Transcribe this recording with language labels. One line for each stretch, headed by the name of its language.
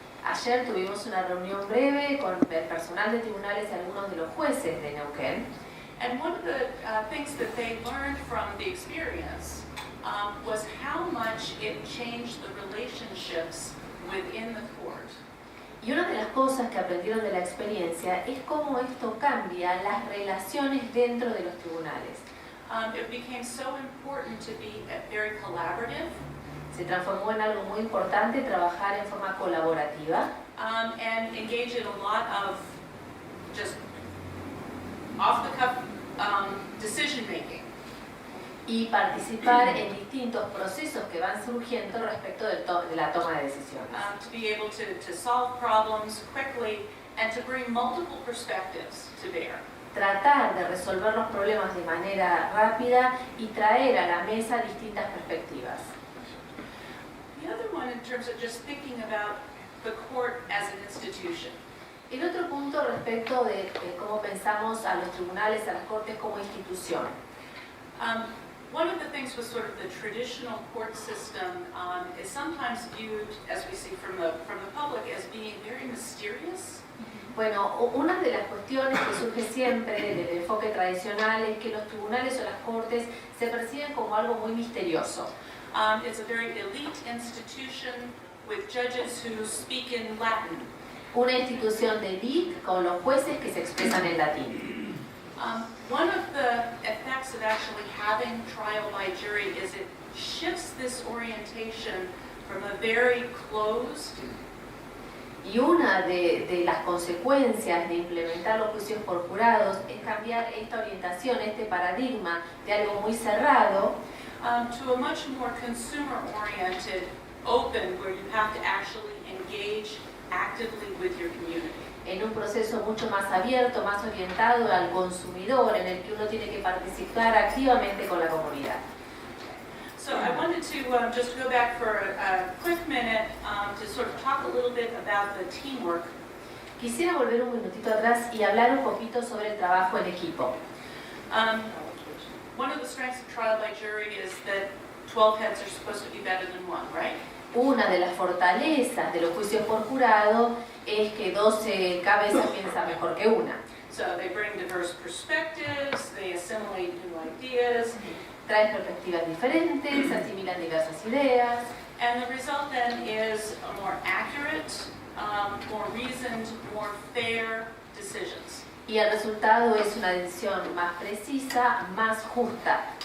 Spanish: Ayer tuvimos una reunión breve con el personal de tribunales y algunos de los jueces de Neuquén.
English: And one of the things that they learned from the experience was how much it changed the relationships within the court.
Spanish: Y una de las cosas que aprendieron de la experiencia es cómo esto cambia las relaciones dentro de los tribunales.
English: It became so important to be very collaborative.
Spanish: Se transformó en algo muy importante trabajar en forma colaborativa
English: And engage in a lot of just off-the-cuff decision making.
Spanish: y participar en distintos procesos que van surgiendo respecto de la toma de decisiones.
English: To be able to solve problems quickly and to bring multiple perspectives to bear.
Spanish: Tratar de resolver los problemas de manera rápida y traer a la mesa distintas perspectivas.
English: The other one, in terms of just thinking about the court as an institution.
Spanish: El otro punto respecto de cómo pensamos a los tribunales, a las cortes como institución.
English: One of the things with sort of the traditional court system is sometimes viewed, as we see from the public, as being very mysterious.
Spanish: Bueno, una de las cuestiones que surge siempre del enfoque tradicional es que los tribunales o las cortes se perciben como algo muy misterioso.
English: It's a very elite institution with judges who speak in Latin.
Spanish: Una institución de élite con los jueces que se expresan en latín.
English: One of the effects of actually having trial by jury is it shifts this orientation from a very closed.
Spanish: Y una de las consecuencias de implementar los juicios por jurados es cambiar esta orientación, este paradigma de algo muy cerrado,
English: To a much more consumer-oriented, open, where you have to actually engage actively with your community.
Spanish: en un proceso mucho más abierto, más orientado al consumidor, en el que uno tiene que participar activamente con la comunidad.
English: So I wanted to just go back for a quick minute to sort of talk a little bit about the teamwork.
Spanish: Quisiera volver un minutito atrás y hablar un poquito sobre el trabajo en equipo.
English: One of the strengths of trial by jury is that 12 heads are supposed to be better than one, right?
Spanish: Una de las fortalezas de los juicios por jurado es que 12 cabezas piensan mejor que una.
English: So they bring diverse perspectives, they assimilate new ideas,
Spanish: Traen perspectivas diferentes, asimilan diversas ideas,
English: and the result then is a more accurate, more reasoned, more fair decisions.
Spanish: y el resultado es una decisión más precisa, más justa.